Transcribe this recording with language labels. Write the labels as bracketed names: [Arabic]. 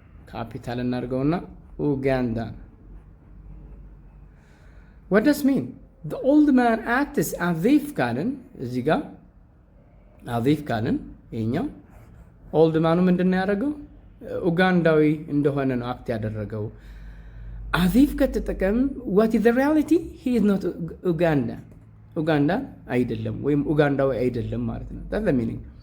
[Amharic] ካፒታል እናድርገውና Ugandan. [English] What does mean? The old man acts as if [Amharic] ካልን እዚህ ጋር [English] as if [Amharic] ካልን ይሄኛው ኦልድ ማኑ ምንድነው ያደረገው? ኡጋንዳዊ እንደሆነ ነው አክት ያደረገው። as if ከተጠቀም [English] what is the reality? He is not Ugandan. [Amharic] ኡጋንዳ አይደለም ወይም ኡጋንዳዊ አይደለም ማለት ነው። [English] that's the meaning.